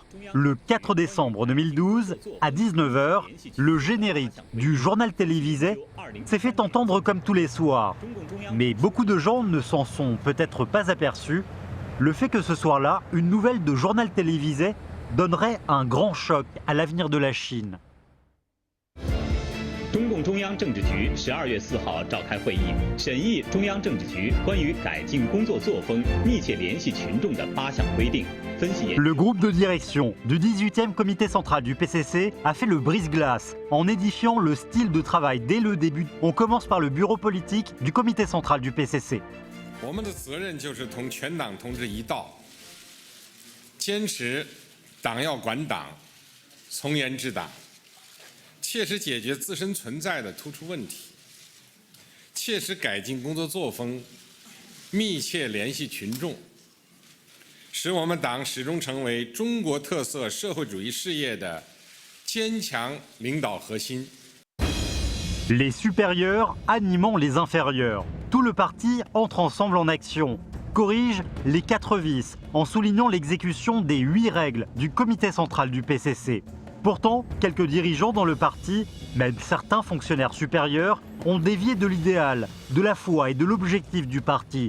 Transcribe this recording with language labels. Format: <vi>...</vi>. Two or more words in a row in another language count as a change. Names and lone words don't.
<fr>Le 4 décembre 2012, à 19h, le générique du journal télévisé s'est fait entendre comme tous les soirs. Mais beaucoup de gens ne s'en sont peut-être pas aperçus. Le fait que ce soir-là, une nouvelle de journal télévisé donnerait un grand choc à l'avenir de la Chine.</fr> <zh>中共中央政治局12月4号召开会议，审议中央政治局关于改进工作作风、密切联系群众的8项规定。Le</zh> <fr>groupe de direction du 18e comité central du PCC a fait le brise-glace en édifiant le style de travail dès le début. On commence par le bureau politique du comité central du PCC.</fr> <zh>我们的责任就是同全党同志一道，坚持党要管党，从严治党。切实解决自身存在的突出问题，切实改进工作作风，密切联系群众，使我们党始终成为中国特色社会主义事业的坚强领导核心。</zh> <fr>Les supérieurs animant les inférieurs. Tout le parti entre ensemble en action, corrige les 4 vices en soulignant l'exécution des 8 règles du comité central du PCC. Pourtant, quelques dirigeants dans le parti, même certains fonctionnaires supérieurs, ont dévié de l'idéal, de la foi et de l'objectif du parti.</fr>